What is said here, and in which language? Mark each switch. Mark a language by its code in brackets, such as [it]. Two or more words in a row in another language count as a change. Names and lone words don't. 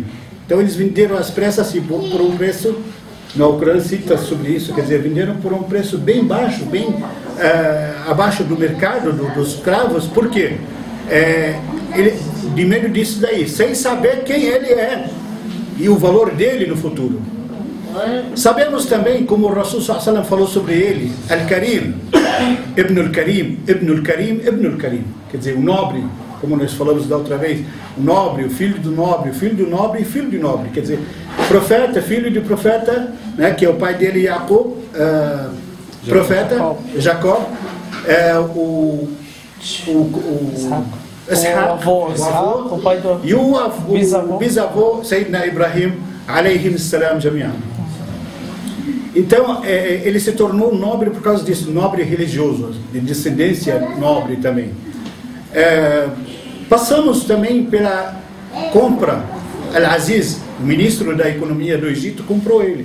[pt] Então eles venderam às pressas assim, por um preço, no Alcorão cita sobre isso, quer dizer, venderam por um preço bem baixo, bem abaixo do mercado dos escravos. Por quê? De medo disso daí, sem saber quem ele é e o valor dele no futuro. Sabemos também, como o Rasul [ar] صلى الله عليه وسلم [pt] falou sobre ele, [ar] الكريم ابن الكريم ابن الكريم ابن الكريم, Ibn al-Karim, [pt] quer dizer, o nobre, como nós falamos da outra vez, o nobre, o filho do nobre, o filho do nobre e filho do nobre, quer dizer, profeta, filho de profeta, né, que é o pai dele, Yaqub, profeta, Jacó, o avô, o pai do e o bisavô, [ar] سيدنا إبراهيم عليهم السلام جميعا. [pt] Então, ele se tornou nobre por causa disso, nobre religioso, de descendência nobre também. Passamos também pela compra Al-Aziz, o ministro da economia do Egito, comprou ele.